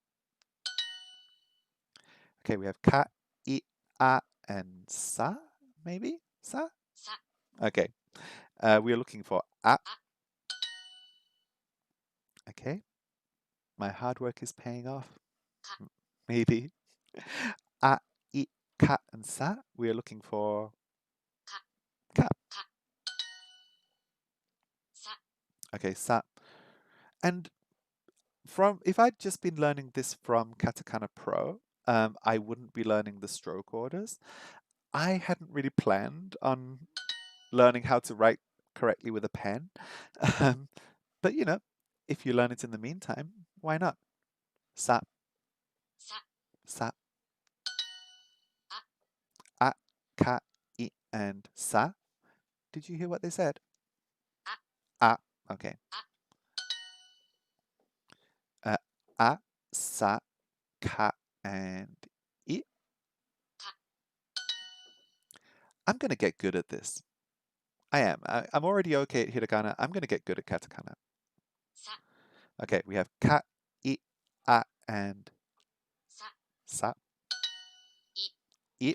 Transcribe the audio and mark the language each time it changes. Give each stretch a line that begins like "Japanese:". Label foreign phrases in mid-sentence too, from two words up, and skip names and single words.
English: Okay, we have cat,
Japanese: I, a,
English: and sa, maybe? Sa? Okay. We are looking for a. Okay. My hard work is paying off.
Japanese: Maybe. A, I, ka, and sa.
English: We are looking for ka. Okay, sa. And from if I'd just been learning this from Katakana Pro, I wouldn't be learning the stroke orders. I hadn't really planned on learning how to write correctly with a pen. Um, but if you learn it in the meantime, why not?
Japanese: Sa, sa, a, ka, I, and sa.
English: Did you hear what they said?
Japanese: A. Okay. Uh, a, sa, ka,
English: and I. I'm going to get good at this. I am. I'm already okay at hiragana. I'm going to get good at katakana. Okay, we have
Japanese: ka, I, a,
English: and
Japanese: sa, I.